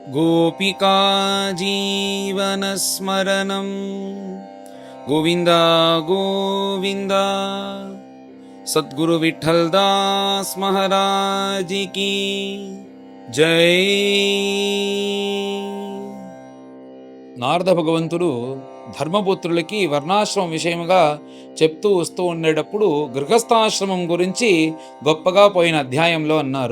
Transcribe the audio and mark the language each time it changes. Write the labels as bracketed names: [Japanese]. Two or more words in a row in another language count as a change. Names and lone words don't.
[Sanskrit] गोपिका जीवनस्मरणं गोविन्द गोविन्द। [Hindi] सद्गुरु विठ्ठल दास महाराज की జై. [Telugu] నారద భగవంతుడు ధర్మపుత్రులకి వర్ణాశ్రమం విషయముగా చెప్తూ వస్తూ ఉండేటప్పుడు గృహస్థాశ్రమం గురించి గొప్పగా పోయిన అధ్యాయంలో అన్నారు.